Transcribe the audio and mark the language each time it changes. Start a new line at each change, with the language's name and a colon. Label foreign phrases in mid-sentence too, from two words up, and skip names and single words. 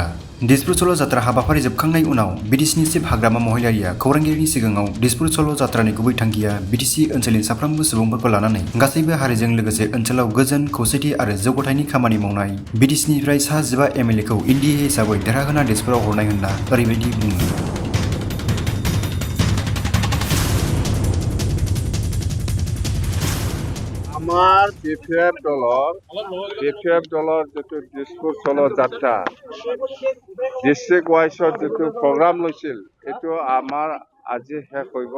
Bodo: डिसपुसल जात्रा हाबाफारि जोबखांनाय उनाव BTCनि चिफ हाग्रामा महिलारिया खौरांगिरिनि सिगाङाव डिसपुसल जात्रानि गुबै थांखिया BTC ओनसोलनि साफ्रोमबो सुबुंफोरखौ लानानै गासैबो हारिजों लोगोसे ओनसोलाव गोजोन खौसेथि आरो जौगाथायनि खामानि मावनाय। BTCनिफ्राय सा 15 MLA खौ NDA हिसाबै देरहाहोना डिसपुराव हरनाय होनना ओरैबायदि बुङो।
Assamese: আমাৰ BPF দলৰ যিটো ডিসপুল যাত্ৰা
English: district wiseত
Assamese: যিটো প্ৰগ্ৰাম লৈছিল এইটো আমাৰ আজি শেষ হৈ গ'ল।